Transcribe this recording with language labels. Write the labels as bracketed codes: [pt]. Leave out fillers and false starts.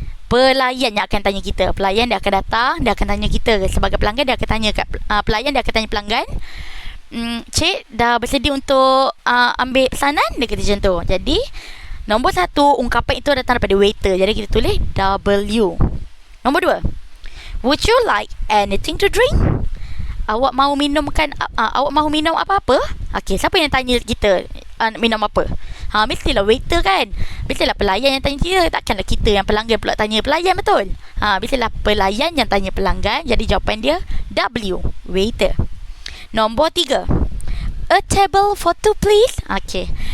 [ms] Pelayan yang akan tanya kita. Pelayan dia akan datang, dia akan tanya kita. Sebagai pelanggan, dia akan tanya kat pelayan, dia akan tanya pelanggan, cik dah bersedia untuk ambil pesanan? Dia kata macam tu. Jadi nombor 1, ungkapan itu datang daripada waiter. Jadi kita tulis W. [en] Nombor 2, would you like anything to drink? [ms] Awak mahu minum apa-apa? Okey, siapa yang tanya kita minum apa? Mestilah waiter kan. Mestilah pelayan yang tanya kita. Takkanlah kita yang pelanggan pula tanya pelayan, betul? Mestilah pelayan yang tanya pelanggan. Jadi jawapan dia W, waiter. [en] Nombor 3, a table for 2 please. Okey.